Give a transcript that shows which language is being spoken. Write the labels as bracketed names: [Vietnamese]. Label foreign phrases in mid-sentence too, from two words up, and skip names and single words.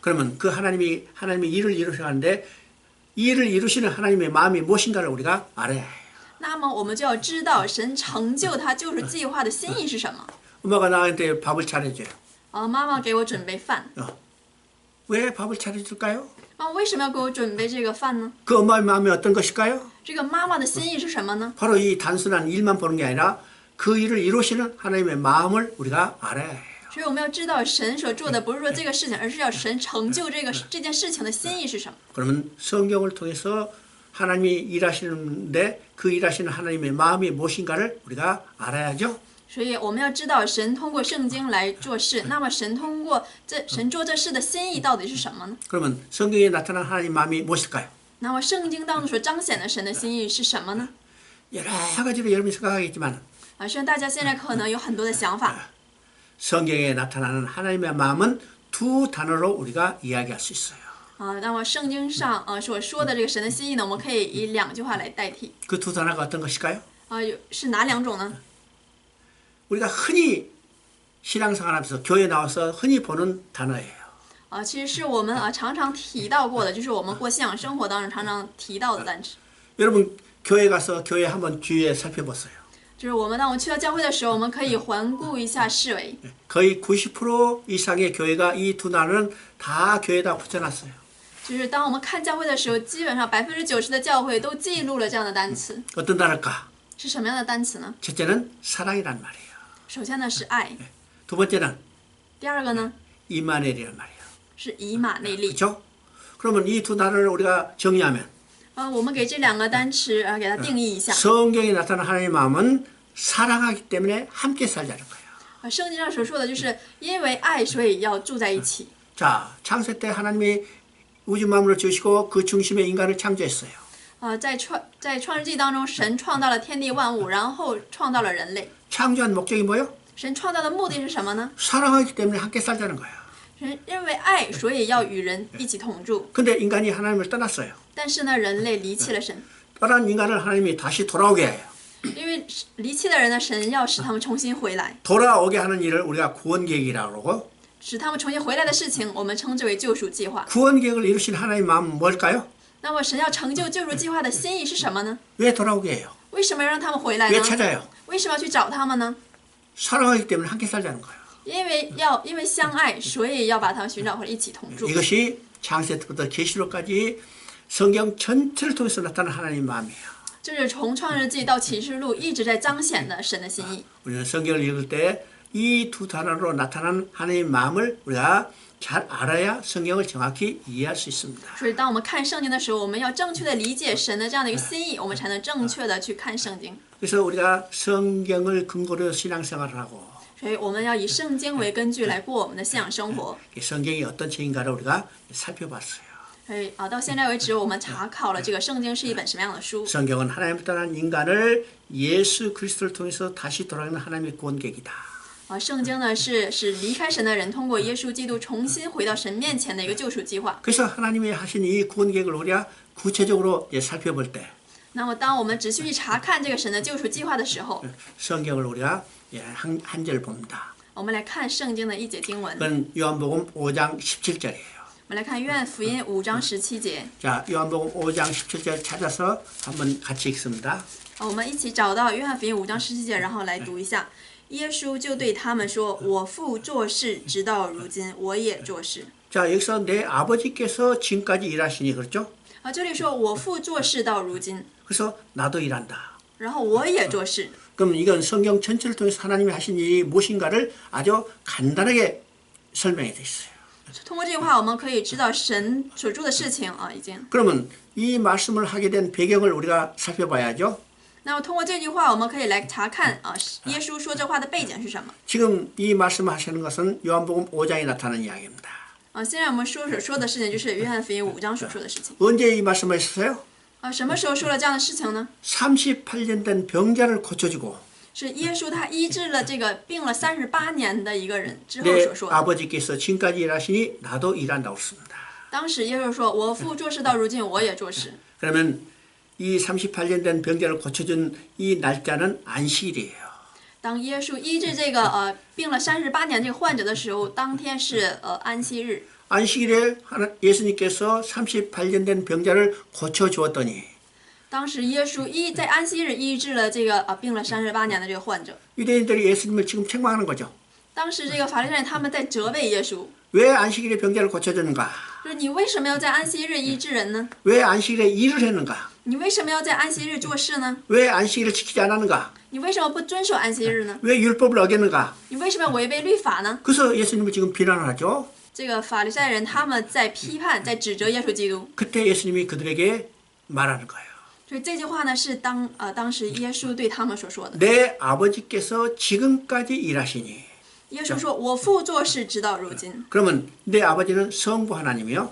[Korean] 그러면 그 하나님의 일을 이루시는데 이 일을 이루시는 하나님의 마음이 무엇인가를 우리가 알아야 해요. [Chinese] 那么我们就要知道神成就他救赎计划的心意是什么。 [Korean] 엄마가 나한테 밥을 차려줘요. [Chinese] 妈妈给我准备饭， [Korean] 왜 밥을 차려줄까요? [Chinese] 妈妈为什么要给我准备这个饭呢？ [Korean] 그 엄마의 마음이 어떤 것일까요? [Chinese] 这个妈妈的心意是什么呢？ [Korean] 바로 이 단순한 일만 보는 게 아니라 그 일을 이루시는 하나님의 마음을 우리가 알아야 해요. [Chinese] 所以我们要知道神所做的不是说这个事情，而是要神成就这件事情的心意是什么。 [Korean] 그러면 성경을 통해서 하나님이 일하시는데 그 일하시는 하나님의 마음이 무엇인가를 우리가 알아야죠. [Chinese] 所以我们要知道神通过圣经来做事，那么神做这事的心意到底是什么呢？ [Korean] 그러면 성경에 나타난 하나님 마음이 무엇일까요? [Chinese] 那么圣经当中所彰显的神的心意是什么呢？ [Korean] 여러 가지로 여러분이 생각하겠지만 [Chinese] 虽然大家现在可能有很多的想法， [Korean] 성경에 나타나는 하나님의 마음은 두 단어로 우리가 이야기할 수 있어요. [Chinese] 那么圣经上所说的这个神的心意呢，我们可以以两句话来代替。 [Korean] 그 두 단어가 어떤 것일까요? [Chinese] 是哪两种呢？ [Korean] 우리가 흔히 신앙생활하면서 교회 나와서 흔히 보는 단어예요. [Chinese] 其实是我们常常提到过的，就是我们过信仰生活当中常常提到的单词。 [Korean] 여러분 교회 가서 교회 한번 주위에 살펴보세요. [Chinese] 就是我们当我们去到教会的时候，我们可以环顾一下四围。 [Korean] 거의 90% 이상의 교회가 이 두 단어는 다 교회에다 붙여놨어요. [Chinese] 就是当我们看教会的时候，基本上90%的教会都记录了这样的单词。 [Korean] 어떤 단어일까? [Chinese] 是什么样的单词呢？ [Korean] 첫째는 사랑이란 말이에요. [Chinese] 首先呢是爱， [Korean] 두 번째는 [Chinese] 第二个呢 [Korean] 이마넬이란 말이에요. [Chinese] 是以马内利。 [Korean] 그렇죠? 그러면 이 두 단어를 우리가 정의하면 [Chinese] 我们给这两个单词给它定义一下。 [Korean] 성경에 나타난 하나님의 마음은 사랑하기 때문에 함께 살자는 거예요. [Chinese] 圣经上所说的就是因为爱，所以要住在一起。 [Korean] 자, 창세 때 하나님이 우주 만물을 지으시고 그 중심에 인간을 창조했어요. [Chinese] 在创世纪当中，神创造了天地万物，然后创造了人类。 [Korean] 창조한 목적이 뭐예요? [Chinese] 神创造的目的是什么呢？ [Korean] 사랑하기 때문에 함께 살자는 거예요. [Chinese] 人认为爱，所以要与人一起同住。 [Korean] 근데 인간이 하나님을 떠났어요. [Chinese] 但是呢，人类离弃了神， [Korean] 떠난 인간을 하나님이 다시 돌아오게 해요. [Chinese] 因为离弃的人呢，神要使他们重新回来， [Korean] 돌아오게 하는 일을 우리가 구원계획이라고 그러고 [Chinese] 使他们重新回来的事情，我们称之为救赎计划。 [Korean] 구원계획을 이루신 하나님의 마음은 뭘까요? [Chinese] 那么神要成就救赎计划的心意是什么呢？ [Korean] 왜 돌아오게 해요? [Chinese] 为什么要让他们回来 [Korean] 왜 [Chinese] 呢？ [Korean] 찾아요? [Chinese] 为什么要去找他们呢？ [Korean] 사랑하기 때문에 함께 살자는 거예요. [Chinese] 因为相爱，所以要把他们寻找回来，一起同住。 [Korean] 이것이 창세부터 계시록까지 성경 전체를 통해서 나타나는 하나님의 마음이에요. [Chinese] 这是从创世纪到启示录一直在彰显的神的心意。 [Korean] 우리는 성경을 읽을 때 이 두 단어로 나타나는 하나님의 마음을 우리가 잘 알아야 성경을 정확히 이해할 수 있습니다. [Chinese] 所以，当我们看圣经的时候，我们要正确的理解神的这样的一个心意，我们才能正确的去看圣经。 [Korean] 그래서 우리가 성경을 근거로 신앙생활을 하고 [Chinese] 所以，我们要以圣经为根据来过我们的信仰生活。 [Korean] 이 성경이 어떤 책인가를 우리가 살펴봤어요. [Chinese] 所以啊，到现在为止，我们查考了这个圣经是一本什么样的书。 [Korean] 성경은 하나님을 떠난 인간을 예수 그리스도를 통해서 다시 돌아오는 하나님의 구원계획이다. [Chinese] 啊，圣经呢是离开神的人通过耶稣基督重新回到神面前的一个救赎计划。 [Korean] 그래서 하나님이 하신 이 구원계획을 우리가 구체적으로 살펴볼 때 [Chinese] 那么，当我们仔细去查看这个神的救赎计划的时候， [Korean] 성경을 우리가 한 절 봅니다. [Chinese] 我们来看圣经的一节经文。 [Korean] 그건 요한복음 5장 17절이에요. [Chinese] 我们来看约翰福音5章17节。 [Korean] 자, 요한복음 5장 17절 찾아서 한번 같이 읽습니다. [Chinese] 我们一起找到约翰福音5章17节，然后来读一下。耶稣就对他们说：“我父做事，直到如今，我也做事。” [Korean] 자, 여기서 내 아버지께서 지금까지 일하시니 그렇죠? [Chinese] 啊，这里说我父做事到如今， [Korean] 그래서 나도 일한다. [Chinese] 然后我也做事。 [Korean] 그럼 이건 성경 전체를 통해서 하나님이 하신 일이 무엇인가를 아주 간단하게 설명이 되어 있어요. [Chinese] 通过这句话，我们可以知道神所做的事情啊，已经。 [Korean] 그러면 이 말씀을 하게 된 배경을 우리가 살펴봐야죠. [Chinese] 那么通过这句话，我们可以来查看啊，耶稣说这话的背景是什么？ [Korean] 지금 이 말씀을 하시는 것은 요한복음 5장에 나타나는 이야기입니다. [Chinese] 啊，现在我们所说的事情就是约翰福音5章所说的事情。 [Korean] 언제 이 말씀을 했어요? [Chinese] 啊，什么时候说了这样的事情呢？ [Korean] 38년 된 병자를 고쳐주고 [Chinese] 是耶稣他医治了这个病了38年的一个人之后 [Korean] 내 [Chinese] 所说的。 [Korean] 아버지께서 지금까지 일하시니 나도 일한다고 했습니다. [Chinese] 当时耶稣说：“我父做事到如今，我也做事。” [Korean] 그러면 이 38년 된 병자를 고쳐준 이 날짜는 안식일이에요. [Chinese] 当耶稣医治这个病了38年这个患者的时候，当天是安息日。 [Korean] 안식일에 예수님께서 38년 된 병자를 고쳐주었더니 [Chinese] 当时耶稣在安息日医治了这个病了38年的这个患者。 [Korean] 유대인들이 예수님을 지금 책망하는 거죠. [Chinese] 当时这个法利赛人他们在责备耶稣， [Korean] 왜 안식일에 병자를 고쳐주는가? [Chinese] 就是你为什么要在安息日医治人呢？ [Korean] 왜 안식일에 일을 했는가? [Chinese] 你为什么要在安息日做事呢？ [Korean] 왜 안식일을 지키지 않았는가? [Chinese] 你为什么不遵守安息日呢？ [Korean] 왜 율법을 어겼는가? [Chinese] 你为什么要违背律法呢？ [Korean] 그래서 예수님을 지금 비난을 하죠. [Chinese] 这个法利赛人他们在批判，在指责耶稣基督。 [Korean] 그때 예수님이 그들에게 말하는 거예요. [Chinese] 所以这句话呢，是当时耶稣对他们所说的。 [Korean] 내 아버지께서 지금까지 일하시니. [Chinese] 耶稣说：“我父做事直到如今。” [Korean] 그러면 내 아버지는 성부 하나님이요.